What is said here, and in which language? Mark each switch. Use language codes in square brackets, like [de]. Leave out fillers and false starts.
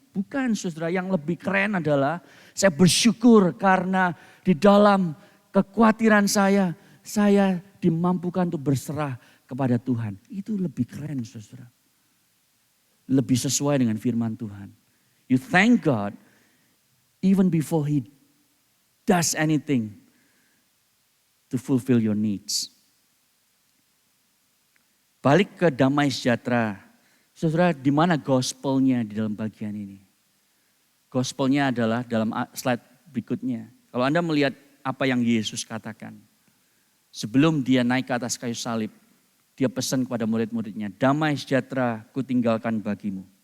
[id] Bukan saudara, yang lebih keren adalah saya bersyukur karena di dalam kekhawatiran saya dimampukan untuk berserah kepada Tuhan. Itu lebih keren saudara. Lebih sesuai dengan firman Tuhan. [en] You thank God even before He does anything to fulfill your needs. [id] Balik ke damai sejahtera. Saudara, di mana gospelnya di dalam bagian ini? Gospelnya adalah dalam slide berikutnya. Kalau Anda melihat apa yang Yesus katakan. Sebelum dia naik ke atas kayu salib, dia pesan kepada murid-muridnya, damai sejahtera kutinggalkan bagimu.